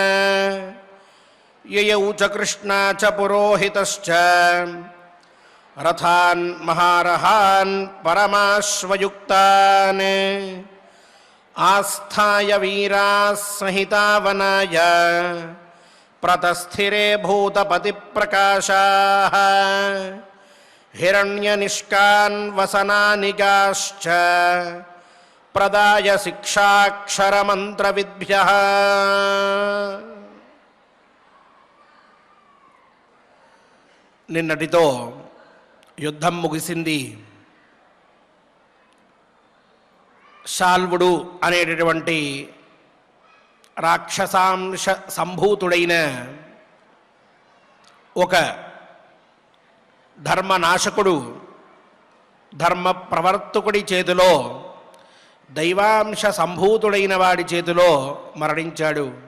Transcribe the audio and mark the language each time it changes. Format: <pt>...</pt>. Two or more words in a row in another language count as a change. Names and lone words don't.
<sa>ययौ च कृष्णा च पुरोहितश्च रथान् महारहान् परमाश्वयुक्तान् आस्थाय वीराः संहिता वनाय प्रतस्थिरे भूतपतिप्रकाशाः हिरण्यनिष्कान् वसनानिगाश्च प्रदाय शिक्षाक्षरमन्त्रविद्भ्यः।</sa> <te>నిన్నటితో యుద్ధం ముగిసింది. శాల్వుడు అనేటటువంటి రాక్షసాంశ సంభూతుడైన ఒక ధర్మనాశకుడు ధర్మ ప్రవర్తకుడి చేతిలో, దైవాంశ సంభూతుడైన వాడి చేతిలో మరణించాడు.</te>